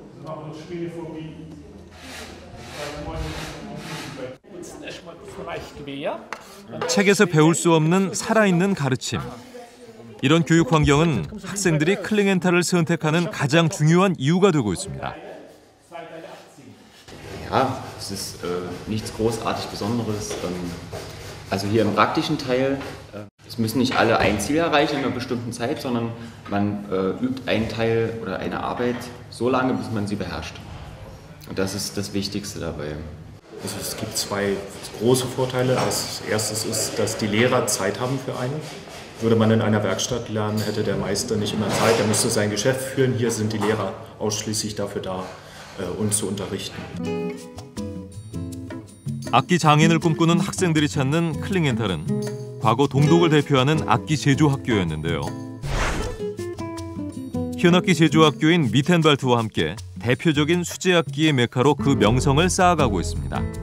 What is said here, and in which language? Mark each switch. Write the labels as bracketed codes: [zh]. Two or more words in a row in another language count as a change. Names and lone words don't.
[ko] 책에서 배울 수 없는 살아있는 가르침. 이런 교육 환경은 학생들이 클링엔탈을 선택하는 가장 중요한 이유가 되고 있습니다. [de] Ja, es ist nichts großartig Besonderes. Also hier im praktischen Teil, es müssen nicht alle ein Ziel erreichen in einer bestimmten Zeit, sondern man übt einen Teil oder eine Arbeit so lange, bis man sie beherrscht. Und das ist das Wichtigste dabei. Also es gibt zwei große Vorteile. Als erstes ist, dass die Lehrer Zeit haben für einen. Würde man in einer Werkstatt lernen, hätte der Meister nicht immer Zeit, er müsste sein Geschäft führen. Hier sind die Lehrer ausschließlich dafür da, uns zu unterrichten. [ko] 악기 장인을 꿈꾸는 학생들이 찾는 클링엔탈은 과거 동독을 대표하는 악기 제조 학교였는데요. 현악기 제조 학교인 미텐발트와 함께 대표적인 수제악기의 메카로 그 명성을 쌓아가고 있습니다.